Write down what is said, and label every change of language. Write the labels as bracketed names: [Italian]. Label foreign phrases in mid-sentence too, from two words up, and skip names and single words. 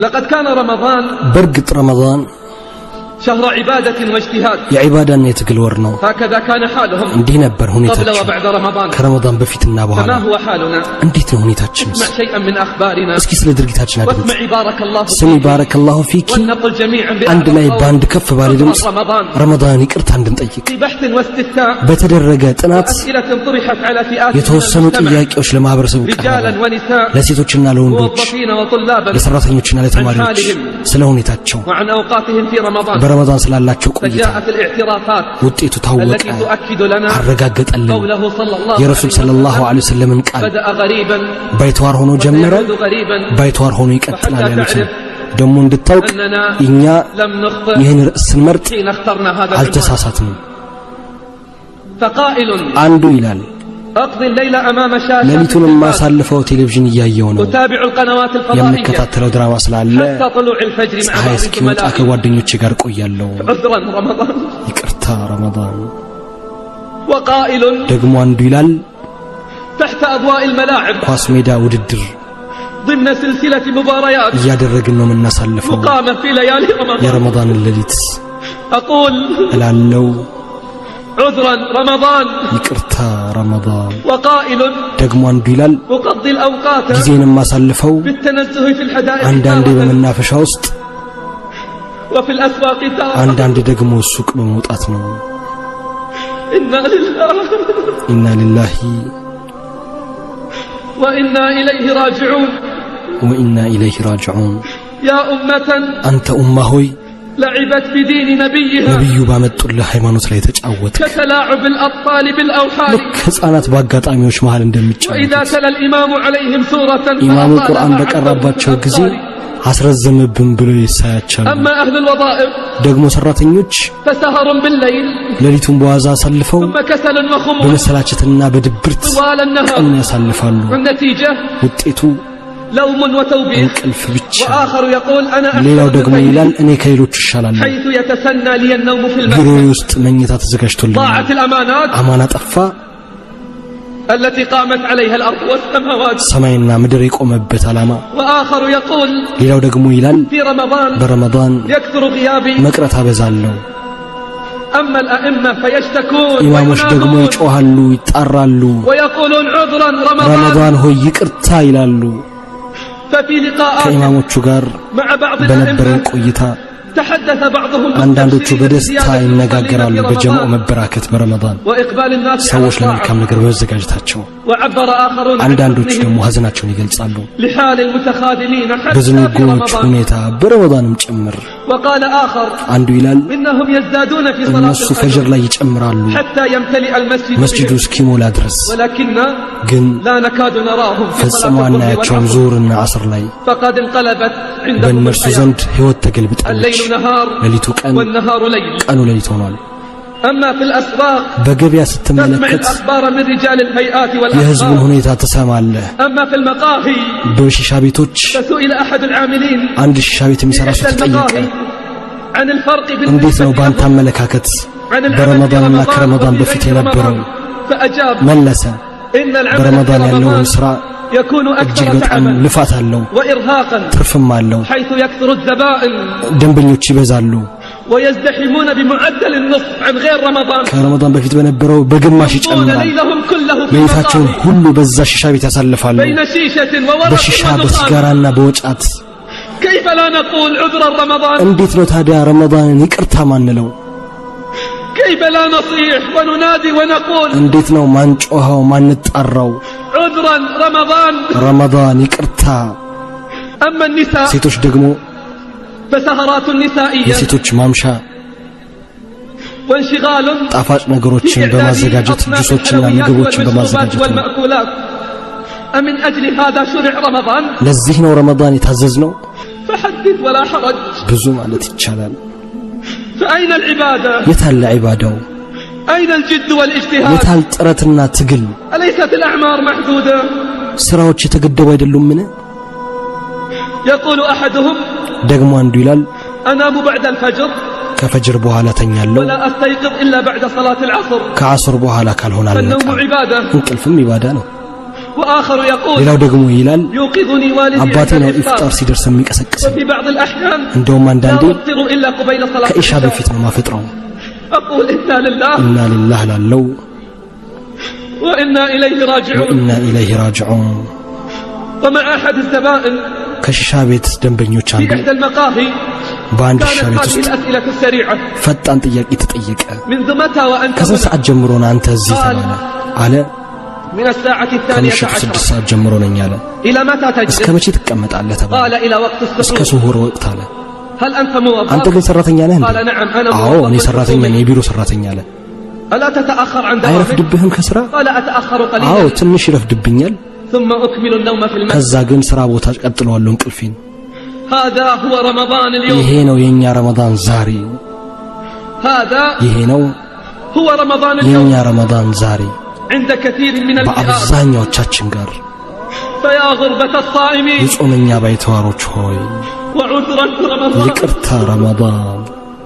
[Arabic] لقد كان رمضان برقت رمضان شهر عبادة واجتهاد [Amharic] የዒባዳ እና የትግል ወር ነው [Arabic] هكذا كان حالهم [Amharic] እንዲህ ነበር ሁኔታቸው [Arabic] قبل وبعد رمضان [Amharic] ከረመዳን በፊትና በኋላ [Arabic] فما هو حالنا [Amharic] እንዴት ነው ሁኔታችን [Arabic] اسمع شيئا من أخبارنا [Amharic] እስኪ ስለ ድርጊታችን አድምጥ [Arabic] واسمع بارك الله [Amharic] ስሚ [Arabic] بارك الله فيك ونقل جميعا [Amharic] አንድ ላይ ባንድ ከፍ ባለ ድምጽ ረመዳን ይቅርታ እንድንጠይቅ [Arabic] في بحث واستفتاء [Amharic] በተደረገ ጥናት [Arabic] أسئلة طرحت على فئات [Amharic] የተወሰኑ ጥያቄዎች ለማህበረሰቡ [Arabic] رجالا ونساء [Amharic] ለሴቶችና ለወንዶች [Arabic] موظفين وطلابا [Amharic] ለሰራተኞችና ለተማሪዎች ስለ ሁኔታቸው [Arabic] وعن أوقاتهم في رمضان [Amharic] በረመዳን ስላላቸው ቆይታ [Arabic] فجاءت الاعترافات [Amharic] ውጤቱ ታወቀ [Arabic] التي تؤكد لنا [Amharic] አረጋገጠልን [Arabic] قوله صلى الله [Amharic] የረሱል [Arabic] صلى الله عليه وسلم [Amharic] ቃል [Arabic] بدأ غريبا [Amharic] ባይተዋር ሆኖ ጀመረ ባይተዋር ሆኖ ይቀጥላል ያሉት ደሞ እንድታውቅ እኛ ይህን ርዕስ ስንመርጥ አልተሳሳትንም [Arabic] فقائل [Amharic] አንዱ ይላል [Arabic] أقضي الليل أمام شاشة [Amharic] ለሊቱን ማሳልፈው ቴሌቪዥን እያየው ነው [Arabic] أتابع القنوات الفضائية [Amharic] የምከታተለው ድራማ ስላለ [Arabic] حتى طلوع الفجر مع [Amharic] ፀሐይ እስኪወጣ ከጓደኞቼ ጋር ቆያለሁ [Arabic] عذرا رمضان [Amharic] ይቅርታ ረመዳን [Arabic] وقائل [Amharic] ደግሞ አንዱ ይላል [Arabic] تحت أضواء الملاعب [Amharic] ኳስ ሜዳ ውድድር [Arabic] ضمن سلسلة مباريات [Amharic] እያደረግን ነው የምናሳልፈው [Arabic] مقامة في ليالي رمضان [Amharic] የረመዳን ሌሊት [Arabic] أقول [Amharic] እላለሁ [Arabic] عذرا رمضان [Amharic] ይቅርታ ረመዳን [Arabic] وقائل [Amharic] ደግሞ አንዱ ይላል [Arabic] أقضي الأوقات [Amharic] ጊዜን ማሳልፈው [Arabic] بالتنزه في الحدائق [Amharic] አንዳንዴ በመናፈሻ ውስጥ [Arabic] وفي الأسواق [Amharic] አንዳንዴ ደግሞ ሱቅ በመውጣት ነው [Arabic] إنا لله وإنا إليه راجعون يا أمة أنت أمة هوي لعبت بدين نبيها [Amharic] نبي ባመጡልህ ሃይማኖት ላይ ተጫወተ [Arabic] كتلاعب الأطفال بالأوحال [Amharic] ህፃናት ባጋጣሚዎች መሃል እንደሚጫወቱ [Arabic] وإذا تلا الإمام عليهم سورة [Amharic] ኢማሙ ቁርአን በቀረባቸው ጊዜ አስረዘመብን ብሎ ይሳያቻሉ [Arabic] أما أهل الوظائف [Amharic] ደግሞ ሰራተኞች [Arabic] فسهر بالليل [Amharic] ሌሊቱን በዋዛ አሳልፈው [Arabic] ثم كسل وخمول [Amharic] በመሰላቸትና በድብርት [Arabic] طوال النهار [Amharic] ቀን ያሳልፋሉ [Arabic] والنتيجة [Amharic] ውጤቱ [Arabic] لوم وتوبيخ [Amharic] እንቅልፍ ብቻ [Arabic] وآخر يقول أنا [Amharic] ሌላው ደግሞ ይላል እኔ ከሌሎች እሻላለሁ [Arabic] حيث يتسنى لي النوم في المسجد [Amharic] ቢሮዬ ውስጥ መኝታ ተዘጋጅቶልኝ [Arabic] ضاعت الأمانات [Amharic] አማና ጠፋ [Arabic] التي قامت عليها الأرض والسماوات [Amharic] ሰማይና ምድር የቆመበት አላማ [Arabic] وآخر يقول [Amharic] ሌላው ደግሞ ይላል [Arabic] في رمضان [Amharic] በረመዳን [Arabic] يكثر غيابي [Amharic] መቅረት አበዛለሁ [Arabic] أما الأئمة فيشتكون [Amharic] ኢማሞች ደግሞ ይጮሃሉ ይጣራሉ [Arabic] ويقولون عذرا [Amharic] ረመዳን ሆይ ይቅርታ ይላሉ [Arabic] ففي لقاءات [Amharic] ከኢማሞቹ ጋር [Arabic] مع بعض [Amharic] በነበረን [Arabic] الأئمة [Amharic] ቆይታ [Arabic] تحدث بعضهم [Amharic] አንዳንዶቹ በደስታ ይነጋገራሉ በጀማዓ መበራከት በረመዳን [Arabic] وإقبال الناس [Amharic] ሰዎች ለመልካም ነገር በመዘጋጀታቸው [Arabic] وعبر آخرون [Amharic] አንዳንዶቹ ደግሞ ሀዘናቸውን ይገልጻሉ [Arabic] لحال المتخاذلين حتى في [Amharic] በዝንጉዎች [Arabic] رمضان [Amharic] ሁኔታ በረመዳንም ጭምር [Arabic] وقال آخر [Amharic] አንዱ ይላል [Arabic] إنهم يزدادون في صلاة [Amharic] እነሱ ፈጅር ላይ ይጨምራሉ [Arabic] حتى يمتلئ المسجد [Amharic] መስጂዱ እስኪሞላ ድረስ [Arabic] ولكننا [Amharic] ግን [Arabic] لا نكاد نراهم في [Amharic] ፈጽሞ [Arabic] صلاة [Amharic] አናያቸውም [Arabic] الظهر [Amharic] ዙሁርና ዓስር ላይ [Arabic] فقد انقلبت عندهم [Amharic] በእነርሱ [Arabic] الحياة [Amharic] ዘንድ ህይወት ተገልብጣለች [Arabic] الليل نهار [Amharic] ሌሊቱ ቀን [Arabic] والنهار ليل [Amharic] ቀኑ ሌሊት ሆኗል [Arabic] أما في الأسواق [Amharic] በገበያ [Arabic] تسمع [Amharic] ስትመለከት [Arabic] الأخبار من رجال الهيئات [Amharic] የህዝቡን [Arabic] والأخبار [Amharic] ሁኔታ ትሰማለህ [Arabic] أما في المقاهي [Amharic] በሺሻ ቤቶች [Arabic] فسئل أحد العاملين [Amharic] አንድ ሺሻ ቤት የሚሰራ ሰው [Arabic] في [Amharic] ተጠየቀ [Arabic] المقاهي عن الفرق [Amharic] እንዴት ነው [Arabic] بالنسبة [Amharic] ባንተ አመለካከት [Arabic] عن العمل في [Amharic] በረመዳንና [Arabic] رمضان [Amharic] ከረመዳን [Arabic] وفي [Amharic] በፊት [Arabic] غير [Amharic] የነበረው [Arabic] رمضان فأجاب [Amharic] መለሰ [Arabic] إن العمل في [Amharic] በረመዳን ያለውን [Arabic] رمضان [Amharic] ስራ [Arabic] يكون [Amharic] እጅግ [Arabic] أكثر [Amharic] በጣም [Arabic] تعبا [Amharic] ልፋት አለው [Arabic] وإرهاقا [Amharic] ትርፍም አለው [Arabic] حيث يكثر الزبائن [Amharic] ደንበኞች ይበዛሉ [Arabic] ويزدحمون بمعدل النصف عن غير رمضان [Amharic] ከረመዳን በፊት በነበረው በግማሽ [Arabic] يقضون [Amharic] ይጨምራል [Arabic] ليلهم كله في [Amharic] ሌሊታቸውን [Arabic] المقاهي [Amharic] ሁሉ በዛ ሺሻ ቤት ያሳልፋሉ [Arabic] بين شيشة وورق [Amharic] በሺሻ [Arabic] ودخان [Amharic] በሲጋራና በወጫት [Arabic] كيف لا نقول عذرا رمضان [Amharic] እንዴት ነው ታዲያ ረመዳንን ይቅርታ ማንለው [Arabic] كيف لا نصيح وننادي ونقول [Amharic] እንዴት ነው ማንጮኸው ማንጣራው [Arabic] عذرا رمضان [Amharic] ረመዳን ይቅርታ [Arabic] أما النساء [Amharic] ሴቶች ደግሞ [Arabic] فسهرات نسائية [Amharic] የሴቶች ማምሻ [Arabic] وانشغال [Amharic] ጣፋጭ ነገሮችን በማዘጋጀት ጁሶችና ምግቦችን በማዘጋጀት ነው [Arabic] والمأكولات أمن أجل هذا شرع رمضان [Amharic] ለዚህ ነው ረመዳን የታዘዝነው [Arabic] فحدث ولا حرج [Amharic] ብዙ ማለት ይቻላል [Arabic] فأين العبادة [Amharic] የታለ ዒባዳው [Arabic] أين الجد والاجتهاد [Amharic] የታል ጥረትና ትግል [Arabic] أليست الأعمار محدودة [Amharic] ስራዎች የተገደቡ አይደሉምን [Arabic] يقول أحدهم [Amharic] ደግሞ አንዱ ይላል [Arabic] أنام بعد الفجر [Amharic] ከፈጅር በኋላ ተኛለሁ [Arabic] ولا أستيقظ إلا بعد صلاة العصر [Amharic] ከዓስር በኋላ ካልሆነ [Arabic] فالنوم [Amharic] አልነቃም [Arabic] عبادة [Amharic] እንቅልፍም ኢባዳ ነው [Arabic] وآخر يقول [Amharic] ሌላው ደግሞ ይላል [Arabic] يوقظني والدي [Amharic] አባቴ ነው ኢፍጣር ሲደርስ የሚቀሰቅስ [Arabic] وفي بعض الأحيان [Amharic] እንደውም አንዳንዴ [Arabic] لا أفطر إلا قبيل صلاة [Amharic] ከኢሻ በፊት ነው ማፈጥረው [Arabic] أقول إنا لله إنا لله [Amharic] ላለው [Arabic] وإنا إليه راجعون وإنا إليه راجعون ومع أحد الزبائن [Amharic] ከሺሻ ቤት ደንበኞች [Arabic] في [Amharic] አንዱ [Arabic] إحدى المقاهي [Amharic] በአንድ ሺሻ [Arabic] كانت [Amharic] ቤት [Arabic] هذه [Amharic] ውስጥ [Arabic] الأسئلة السريعة [Amharic] ፈጣን ጥያቄ ተጠየቀ [Arabic] منذ متى وأنت [Amharic] ከስንት [Arabic] هنا؟ [Amharic] ሰዓት ጀምሮ ነው አንተ እዚህ ተባለ አለ [Arabic] من الساعة [Amharic] ከምሽቱ [Arabic] 12 [Amharic] 6 ሰዓት ጀምሮ ነኝ አለ [Arabic] إلى متى [Amharic] እስከ [Arabic] تجلس؟ [Amharic] መቼ ትቀመጣለህ ተባለ [Arabic] قال إلى وقت [Amharic] እስከ [Arabic] السحور [Amharic] ሱሁር ወቅት አለ [Arabic] هل أنت [Amharic] አንተ [Arabic] موظف؟ [Amharic] ግን ሰራተኛ ነህ እንዴ [Arabic] قال نعم أنا [Amharic] አዎ እኔ [Arabic] موظف [Amharic] ሰራተኛ ነኝ [Arabic] حكومي. [Amharic] የቢሮ ሰራተኛ አለ [Arabic] ألا تتأخر عن دوامك؟ [Amharic] አይረፍድብህም ከስራ [Arabic] قال أتأخر [Amharic] አዎ [Arabic] قليلا [Amharic] ትንሽ ይረፍድብኛል [Arabic] ثم أكمل النوم في المسجد [Amharic] ከዛ ግን ስራ ቦታ ቀጥለዋለሁ እንቅልፌን [Arabic] هذا هو رمضان [Amharic] ይሄ [Arabic] اليوم [Amharic] ነው የኛ ረመዳን ዛሬ [Arabic] هذا [Amharic] ይሄ ነው [Arabic] هو رمضان [Amharic] የኛ [Arabic] اليوم [Amharic] ረመዳን ዛሬ [Arabic] عند كثير من الفئات [Amharic] በአብዛኛዎቻችን ጋር [Arabic] فيا غربة الصائمين [Amharic] የጾመኛ ባይተዋሮች ሆይ [Arabic] وعذرا في رمضان [Amharic] ይቅርታ ረመዳን